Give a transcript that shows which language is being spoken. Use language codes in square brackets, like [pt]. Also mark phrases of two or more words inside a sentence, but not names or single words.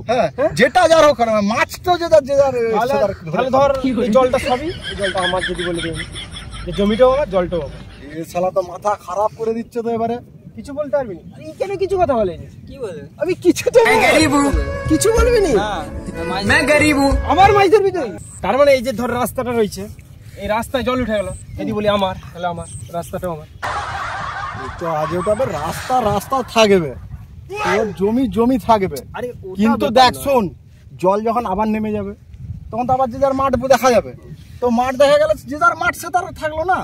[bn] হ্যাঁ যেটা যার হোক, মাছ তো যে যার। তাহলে ধর এই জলটা সবই, এই জলটা আমার যদি বলে দিই যে জমিটাও আমার জলটাও আমার। এই শালা তো মাথা খারাপ করে দিচ্ছে তো এবারে। কিছু বলতে পারবি না? কেন কিছু কথা বলে? কি বলে? আমি কিছু তো কিছু বলবি না। [hi] मैं गरीब हूँ। [bn] আমার মাছ ধরবি তুই? তার মানে এই যে ধর রাস্তাটা রয়েছে, এই রাস্তায় জল উঠে গেল, যদি বলি আমার, তাহলে আমার রাস্তাটাও আমার। তো আজ তবে রাস্তা থাকবে, তোর জমি থাকবে। আরে কিন্তু দেখ শোন, জল যখন আবার নেমে যাবে তখন তো আবার যে যার মাঠ দেখা যাবে, তো মাঠ দেখা গেলে যে যার মাঠ সে তার থাকলো না।